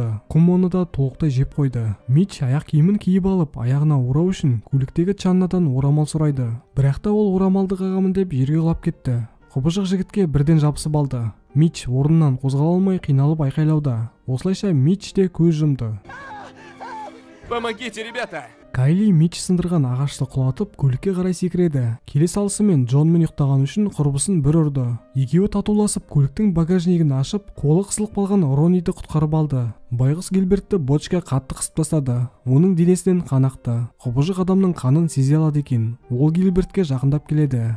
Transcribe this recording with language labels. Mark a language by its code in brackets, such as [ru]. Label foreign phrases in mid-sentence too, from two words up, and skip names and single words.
[kk] Құм оны да толықтай жеп қойды. Митч аяқ киімін киіп алып, аяғына орау үшін көліктегі Чаннадан орамал сұрайды. Бірақ та ол орамалды қағамын деп жерге құлап кетті. Құбыжық жігітке бірден жабысып алды. Митч орнынан қозғала алмай қиналып айқайлауда. Осылайша Митч де көз жұмды. [ru] Помогите, ребята! [kk] Кайли Митч сындырған ағашты құлатып көлікке қарай секіреді. Келе салысымен Джонмен ұйықтаған үшін құрбысын бір ұрды. Екеуі татуласып көліктің багажнигін ашып, қолы қысылып қалған Рониді құтқарып алды. Байғұс Гилбертті бочка қатты қысып тастады. Оның денесінен қан ақты. Құбыжық адамның қанын сезе алады екен. Ол Гилбертке жақындап келеді.